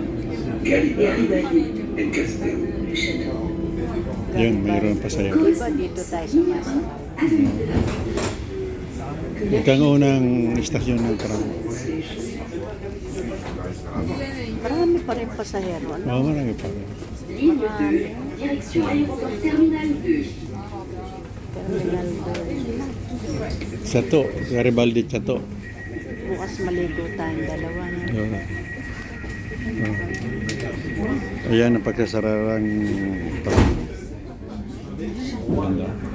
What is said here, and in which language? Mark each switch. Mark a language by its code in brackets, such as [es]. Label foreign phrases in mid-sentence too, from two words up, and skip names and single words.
[tl] Yun, mayroon pa sa'yo. Diba dito tayo sa masa? Ito ang unang istasyon ng tram. Marami pa rin pasahero. Ano? Oo, marami pa rin. [fr] Ligne 2, direction aéroport terminal 2. Terminal 2. Chato, Garibaldi Chato. [tl] Bukas maligo tayong dalawa. No? Oo. Ayan ang pagkasararang tram. Maganda.